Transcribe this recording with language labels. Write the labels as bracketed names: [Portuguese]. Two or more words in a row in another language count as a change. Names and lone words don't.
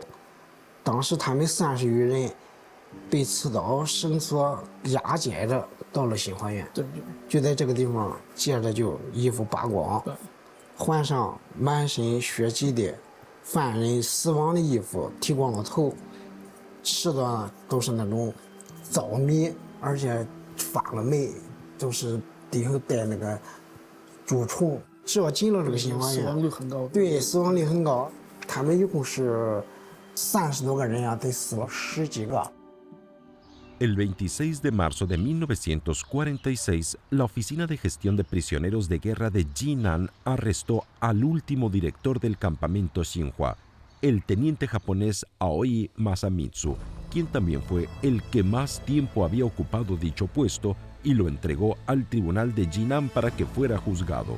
[Chinese] 当时他们30余人被刺刀绳索押解着到了新华园，就在这个地方，接着就衣服扒光，换上满身血迹的犯人死亡的衣服，剃光了头，吃的都是那种糙米，而且发了霉，都是底下带那个蛀虫。只要进了这个新华园，死亡率很高。对，死亡率很高。他们一共是30多个人啊，得死了10几个。 [Spanish] El 26 de marzo de 1946, la Oficina de Gestión de Prisioneros de Guerra de Jinan arrestó al último director del campamento Xinhua, el teniente japonés Aoi Masamitsu, quien también fue el que más tiempo había ocupado dicho puesto, y lo entregó al tribunal de Jinan para que fuera juzgado.